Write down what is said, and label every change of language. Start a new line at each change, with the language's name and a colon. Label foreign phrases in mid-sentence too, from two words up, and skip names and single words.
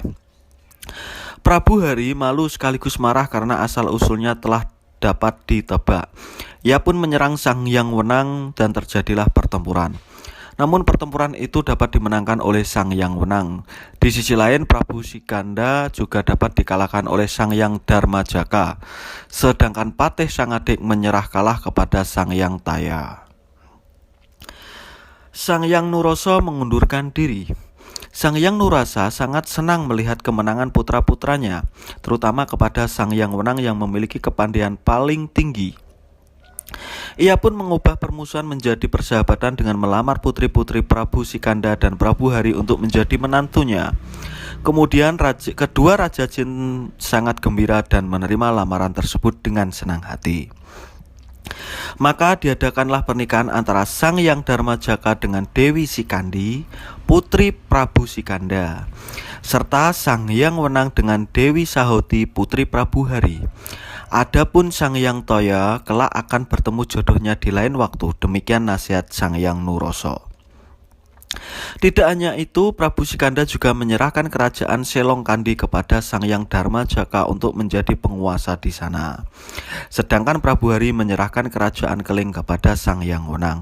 Indonesian: Prabu Hari malu sekaligus marah karena asal-usulnya telah dapat ditebak. Ia pun menyerang Sang Hyang Wenang dan terjadilah pertempuran. Namun pertempuran itu dapat dimenangkan oleh Sang Hyang Wenang. Di sisi lain, Prabu Sikanda juga dapat dikalahkan oleh Sang Hyang Darmajaka, sedangkan patih Sangadik menyerah kalah kepada Sang Hyang Taya. Sang Hyang Nurrasa mengundurkan diri. Sang Hyang Nurrasa sangat senang melihat kemenangan putra-putranya, terutama kepada Sang Hyang Wenang yang memiliki kepandaian paling tinggi. Ia pun mengubah permusuhan menjadi persahabatan dengan melamar putri-putri Prabu Sikanda dan Prabu Hari untuk menjadi menantunya. Kemudian kedua raja jin sangat gembira dan menerima lamaran tersebut dengan senang hati. Maka diadakanlah pernikahan antara Sang Hyang Dharmajaka dengan Dewi Sikandi, putri Prabu Sikanda, serta Sang Hyang Wenang dengan Dewi Sahoti, putri Prabu Hari. Adapun Sang Hyang Toya kelak akan bertemu jodohnya di lain waktu. Demikian nasihat Sang Hyang Nuroso. Tidak hanya itu, Prabu Sikanda juga menyerahkan kerajaan Selongkandi kepada Sang Hyang Dharmajaka untuk menjadi penguasa di sana. Sedangkan Prabu Hari menyerahkan kerajaan Keling kepada Sang Hyang Wenang.